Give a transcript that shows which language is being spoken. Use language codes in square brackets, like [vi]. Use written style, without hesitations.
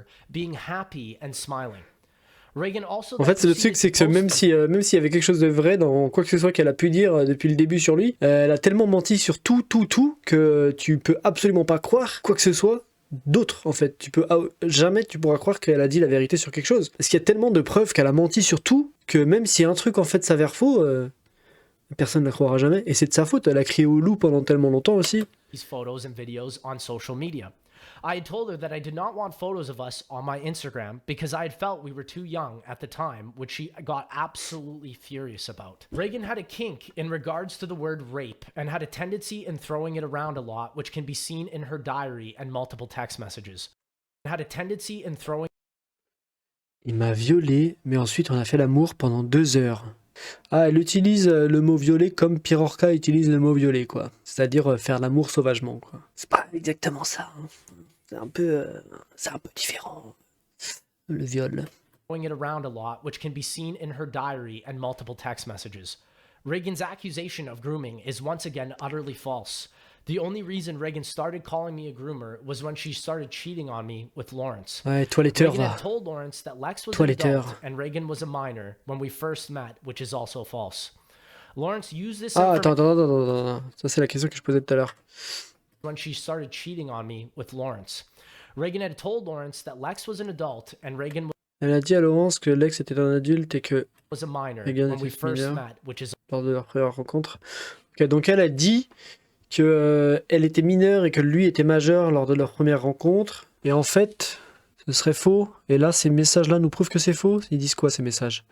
[en] Being happy and smiling. Reagan also [fr] En fait, c'est le truc, c'est que même s'il y avait quelque chose de vrai dans quoi que ce soit qu'elle a pu dire depuis le début sur lui, elle a tellement menti sur tout, que tu peux absolument pas croire quoi que ce soit d'autre, en fait. Jamais tu pourras croire qu'elle a dit la vérité sur quelque chose. Parce qu'il y a tellement de preuves qu'elle a menti sur tout, que même si un truc, en fait, s'avère faux, personne ne la croira jamais. Et c'est de sa faute, elle a crié au loup pendant tellement longtemps aussi. [en] These photos and videos on social media. I had told her that I did not want photos of us on my Instagram because I had felt we were too young at the time, which she got absolutely furious about. Reagan had a kink in regards to the word rape and had a tendency in throwing it around a lot, which can be seen in her diary and multiple text messages. Had a tendency in throwing. [fr] Il m'a violé, mais ensuite on a fait l'amour pendant 2 heures. Ah, elle utilise le mot violer comme Pirorca utilise le mot violer, quoi. C'est-à-dire faire l'amour sauvagement, quoi. C'est pas exactement ça, hein. C'est un peu différent, le viol. [en] Throwing it around a lot, which can be seen in her diary and multiple text messages. Reagan's accusation of grooming is once again utterly false. The only reason Reagan started calling me a groomer was when she started cheating on me with Lawrence. [fr] Ouais, toiletteur, [en] Reagan [fr] va. [en] had told Lawrence that Lex was an adult and Reagan was a minor when we first met, which is also false. Lawrence used this [fr] attends. Ça, c'est la question que je posais tout à l'heure. [en] When she started cheating on me with Lawrence. Reagan had told Lawrence that Lex was an adult and Reagan [fr] Elle a dit à Laurence que Lex était un adulte et que [en] was a minor Reagan when we [fr] était [en] first [fr] mineur [en] met, which is [fr] lors de leur première rencontre. Ok, donc elle a dit que elle était mineure et que lui était majeur lors de leur première rencontre. Et en fait, ce serait faux. Et là, ces messages-là nous prouvent que c'est faux. Ils disent quoi, ces messages?